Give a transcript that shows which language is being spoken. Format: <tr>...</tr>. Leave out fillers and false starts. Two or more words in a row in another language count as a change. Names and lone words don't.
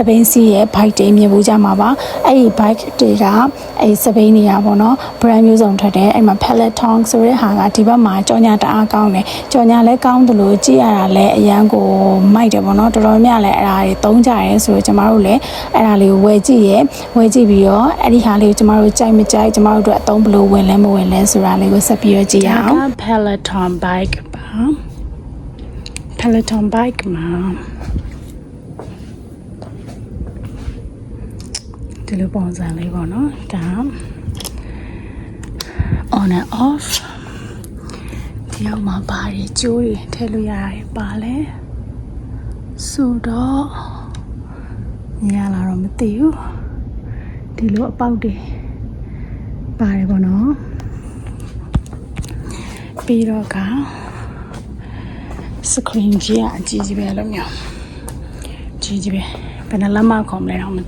<my>ပိန်စီရဲ့ bike တွေမြင်ဖို့ကြမှာပါအဲ့ဒီ bike တွေကအဲ့စပိန်နေရပါတော့ brand မျိုးစုံထွက်တယ်အဲ့မှာ Peloton ဆိုတဲ့ဟာကဒီဘက်မှာကြော်ညာတအားကောင်းတယ်ကြော်ညာလည်းကောင်းတယ်လို့ကြည့်ရတာလည်းအရန်ကိုမိုက်တယ်ပေါ့နော်တော်တော်များလည်းအဲ့ဒါတွေသုံးကြရဲဆိုတော့ကျမတို့လည်းအဲ့ဒါလေးကိုဝယ်ကြည့်ပြီးတော့အဲ့ဒီဟာလေးကိုကျမတို့ကြိုက်မကြိုက်ကျမတို့အတွက်အသုံးဘလို့ဝင်လဲမဝင်လဲဆိုတာလေးကိုဆက်ပြီးတော့ကြည့်ရအောင် Peloton bike ပါ Peloton bike မှာဒီလိုပုံစံလေးပေါ့နော်ဒါ</my> <en>on and off</en> <my>ဒီအောက်မှာပါတယ်ကျိုးတွေထည့်လို့ရတယ်ပါလဲဆိုတော့ညလာတော့မသိဘူးဒီလိုအပေါက်တွေပါတယ်ပေါ့နော် ပြီးတော့က screen ကြီးအကြီးကြီးပဲလို့မျိုးကြီးပဲဘယ်နှလက်မခုံမလဲတော့မ</my>